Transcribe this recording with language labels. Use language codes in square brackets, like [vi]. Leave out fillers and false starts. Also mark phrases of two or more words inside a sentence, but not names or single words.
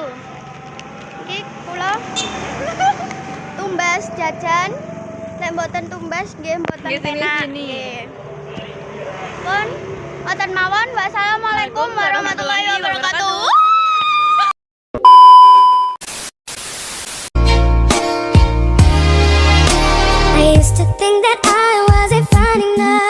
[jv] Iki kula tumbas jajan, lek mboten tumbas nggih mboten penak. Nggih. Ngoten mawon. [ar] والسلام عليكم ورحمة الله وبركاته. [en] I used to think that I wasn't fine enough.